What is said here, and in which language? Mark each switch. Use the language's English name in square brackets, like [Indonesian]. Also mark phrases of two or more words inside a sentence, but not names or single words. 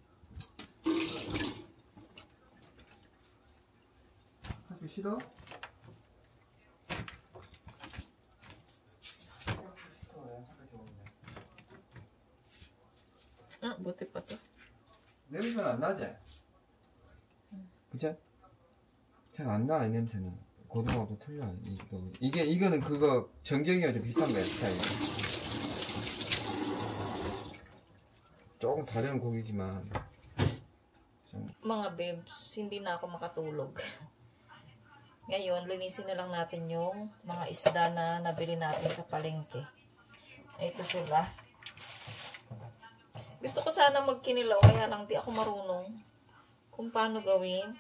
[Korean] 학교 싫어? [Filipino] buti pa to. [Korean] 냄새는 안 나지? 그치? 잘 안 나, 이 냄새는. 고등어도 틀려. 이거는 그거 정경이가 좀 비싼 거야, 스타일이. 조금 다른 고기지만 [Filipino] Mga babes, hindi na ako makatulog. Ngayon, linisin na lang natin yung mga isda na nabili natin sa palengke. Ito sila. Gusto ko sana magkinilaw, kaya lang di ako marunong kung paano gawin.